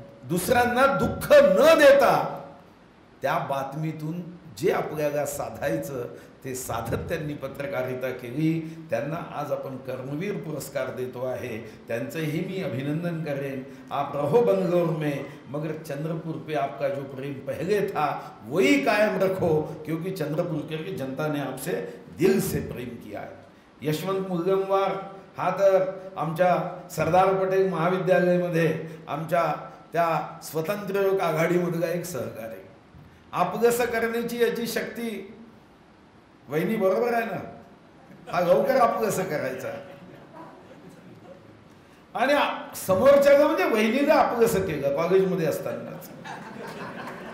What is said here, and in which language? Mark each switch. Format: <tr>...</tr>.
<mr>दुसऱ्यांना दुःख न देता त्या बातमीतून जे आपल्याला साधायचं ते साधत त्यांनी पत्रकारिता केली. त्यांना आज आपण कर्मवीर पुरस्कार देतो आहे. त्यांचंही मी अभिनंदन करेन.</mr> <hi>आप रहो बंगलोर में, मगर चंद्रपुर पे आपका जो प्रेम पहले था वही कायम रखो, क्योंकि चंद्रपुर की जनता ने आपसे दिल से प्रेम किया है.</hi> <mr>यशवंत मुलगमवार हा तर आमच्या सरदार पटेल महाविद्यालयामध्ये आमच्या त्या स्वतंत्र आघाडीमधला एक सहकारी. आपगसं करण्याची याची शक्ती वहिनी बरोबर आहे ना. हा लवकर आपगसं करायचा आणि समोरच्या म्हणजे वहिनीला आपगसं केलं कॉलेजमध्ये असतानाच.</mr>